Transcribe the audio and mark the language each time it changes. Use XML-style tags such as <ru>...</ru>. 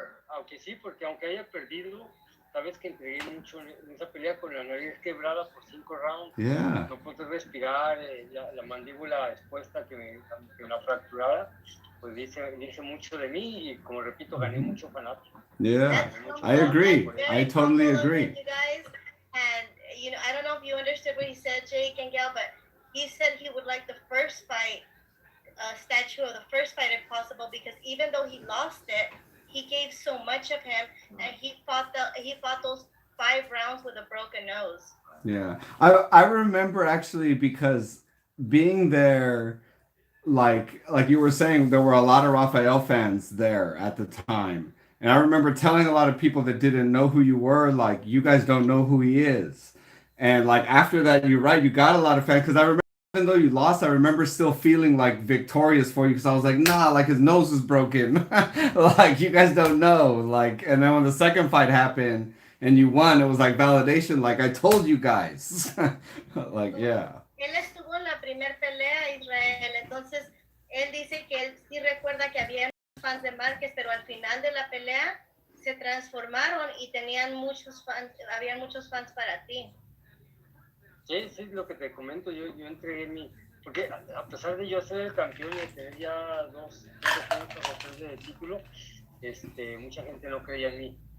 <es>Aunque sí, porque aunque haya perdido, sabes que entregué mucho en esa pelea con la nariz quebrada por 5 rounds.</es> <en>Yeah.</en> <es>No pude respirar, la mandíbula expuesta que me la fracturada, pues dice mucho de mí y como repito, gané mucho fanático.</es> <en>Yeah, I agree. I totally agree. You guys, and I don't know if you understood what he said, Jake and Gal, but he said he would like the first fight, statue of the first fight if possible, because even though he lost it, he gave so much of him, and he fought those 5 rounds with a broken nose. Yeah, I remember actually because being there, like you were saying, there were a lot of Rafael fans there at the time, and I remember telling a lot of people that didn't know who you were, like, you guys don't know who he is, and like after that, you're right, you got a lot of fans because I remember. Even though you lost, I remember still feeling like victorious for you because I was like, nah, like his nose is broken. Like, you guys don't know. Like, and then when the second fight happened, and you won, it was like validation, like I told you guys. Like, yeah.</en> <es>Él estuvo en la primer pelea, Israel, entonces él dice que él sí recuerda que había fans de Márquez, pero al final de la pelea se transformaron y tenían muchos fans, habían muchos fans para ti. Sí, sí, lo que te comento, yo entregué porque a pesar de yo ser el campeón y de tener ya dos defensas o tres de título, mucha gente no creía en mí.</es>